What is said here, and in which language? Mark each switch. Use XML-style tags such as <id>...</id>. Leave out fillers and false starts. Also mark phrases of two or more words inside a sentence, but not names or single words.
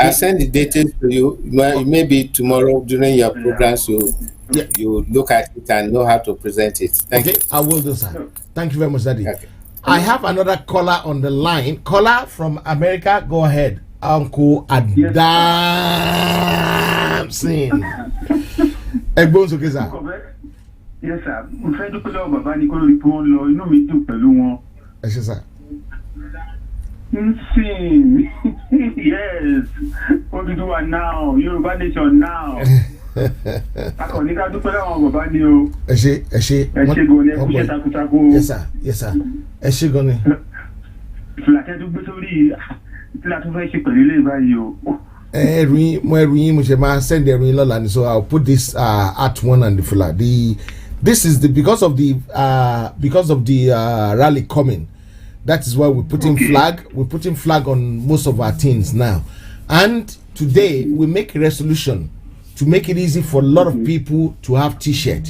<en>I'll send the details to you. Maybe tomorrow during your programs, you look at it and know how to present it. Thank you. I will do, sir. Thank you very much, Daddy. Okay. I have another caller on the line. Caller from America, go ahead. Uncle Adamson.</en> <yo>Egbon sókè sir.</yo> <en>Yes, sir.</en> <yo>Mo fẹ́ dúpẹ́ lọ́wọ́ bàbá ní kó lórí pé wọ́n lọ inú mi dùn pẹ̀lú wọn. Ẹ ṣé sir.</yo> <en>Yes. Oduduwa now. Yoruba nation now.</en> <yo>Akọni ká dúpẹ́ lọ́wọ́ bàbá ní o. Ẹ ṣé. Ẹ ṣé gan ni ẹ kú iṣẹ́ takuntakun.</yo> <en>Yes sir. Yes sir.</en> <yo>Ẹ ṣé gan ni. Ìfìlà tẹ́ tó gbé sórí ìfìlà tó fẹ́ ṣe pẹ̀lú ilé báyìí o. Ẹrù yín mo ṣe máa send ẹrù yín lọ́la ni,</yo> <en>so I'll put this at one and the fìlà. This is because of the rally coming. That is why we're putting flag. We're putting flag on most of our things now. And today we make a resolution to make it easy for a lot of people to have T-shirt.</en>